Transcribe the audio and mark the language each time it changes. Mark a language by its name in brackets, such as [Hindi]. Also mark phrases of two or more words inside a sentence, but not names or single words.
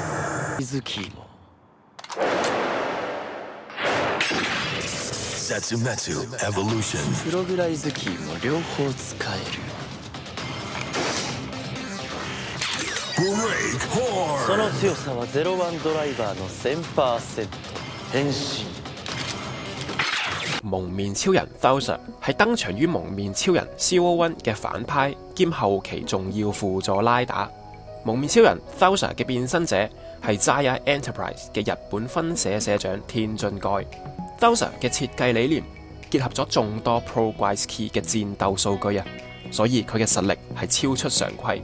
[Japanese] Setsumetsu Evolution。プログライズキーも両方使える。 Break そ Horn。の強さは01ドライバーの 1000%。変身。 [Cantonese] 蒙面超人 Thauser 係登場於蒙面超人 ZERO1 嘅反派兼後期重要輔助拉打。蒙面超人 Thauser 嘅變身者係 Zaya Enterprise 嘅日本分社社長天津蓋。Thauser 嘅設計理念結合咗眾多 Progrise Key 嘅戰鬥數據啊，所以佢嘅實力係超出常規。